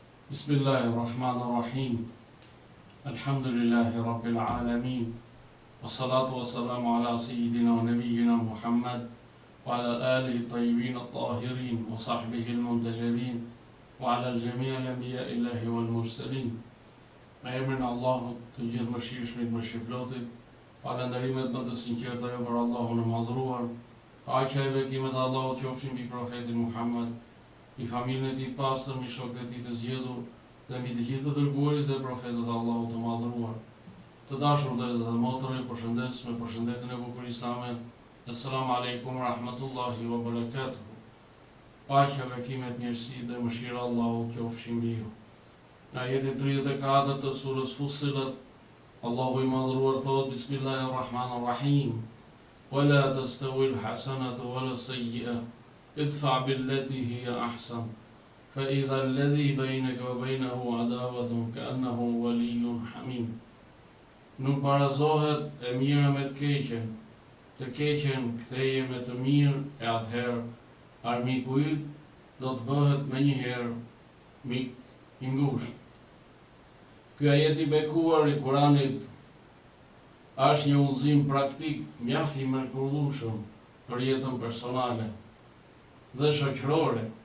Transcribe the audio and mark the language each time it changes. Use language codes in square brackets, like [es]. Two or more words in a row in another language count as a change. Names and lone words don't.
[ar] بسم الله الرحمن الرحيم. الحمد لله رب العالمين. والصلاة والسلام على سيدنا ونبينا محمد وعلى آله الطيبين الطاهرين وصحبه المنتجبين وعلى الجميع الأنبياء الله والمرسلين. [sq] Me emrin e Allahut, të gjithë mëshirshmit, mëshirplotit, falënderimet më të sinqerta jo për Allahun e madhruar, paqja e bekimet e Allahut qofshin mbi profetin Muhammad, i familjen e tij pastër, mbi shokët e tij të zgjedhur dhe mbi të gjithë të dërguarit dhe profetët e Allahut të madhruar. Të dashur dhe motër, përshëndes me përshëndetjen e bukur islame. [ar] السلام عليكم رحمة الله وبركاته. [sq] Paqja, bekimet, mirësi dhe mëshira e Allahut qofshin mbi ju. Në ajetin 34 të surës Fussilat, Allahu i madhruar thot: [ar] بسم الله الرحمن الرحيم. ولا تستوي الحسنة ولا السيئة. ادفع بالتي هي أحسن. فإذا الذي بينك وبينه عداوة كأنه ولي حميم. [sq] Nuk barazohet e mira me të keqen ktheje me të mirë, e atëherë armiku yt do të bëhet menjëherë mik i ngushtë. Ky ajet i bekuar i Kuranit është një udhëzim praktik mjaft i mrekullueshëm për jetën personale dhe shoqërore.